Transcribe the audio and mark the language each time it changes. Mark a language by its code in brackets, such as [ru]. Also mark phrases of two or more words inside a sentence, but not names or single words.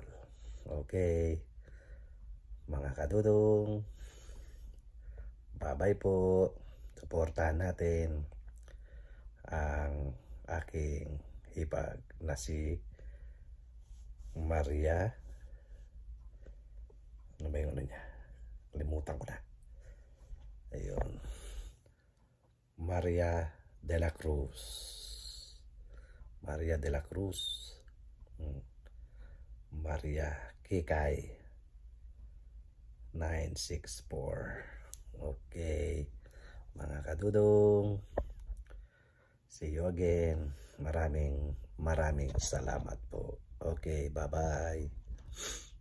[tl] Okay, mga kadudong, bye-bye po. Suportahan natin ang aking hipag na si Maria. Ano ba yung ano niya? Kalimutan ko na. Ayun. Maria de la Cruz. Maria de la Cruz. Maria Kikay 964. Okay. Mga kadudong, [en] see you again. [tl] Maraming salamat po. Okay, bye-bye.